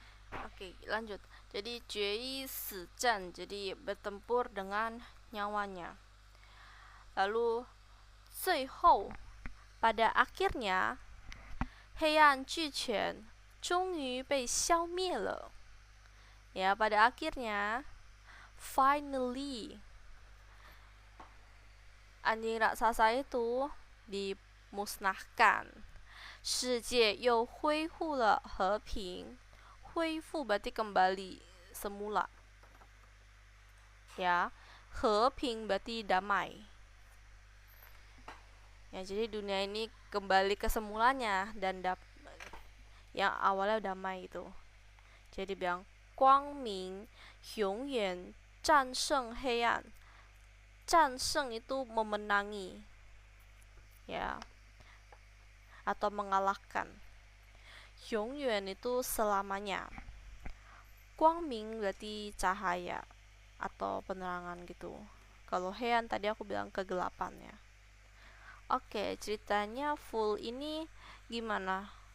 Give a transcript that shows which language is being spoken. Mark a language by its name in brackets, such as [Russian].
[Indonesian] Oke, lanjut. Jadi [Chinese] 决一死战, [Indonesian] jadi bertempur dengan nyawanya. Lalu [Chinese] 最后, [Indonesian] pada akhirnya [Chinese] 黑暗巨犬终于被消灭了. [Indonesian] Ya, pada akhirnya finally anjing raksasa itu dimusnahkan. [Chinese] 世界又恢复了和平.恢复 [Indonesian] berarti kembali semula. Ya, [Chinese] 和平 [Indonesian] berarti damai. Ya, jadi dunia ini kembali ke semulanya dan yang awalnya damai itu. Jadi bilang [Chinese] 光明永远战胜黑暗. 战胜 [Indonesian] itu memenangi. Ya. Atau mengalahkan. [Chinese] 永远 [Indonesian] itu selamanya. [Chinese] 光明 [Indonesian] berarti cahaya atau penerangan gitu. Kalau heian tadi aku bilang kegelapan ya. Oke, ceritanya full ini gimana?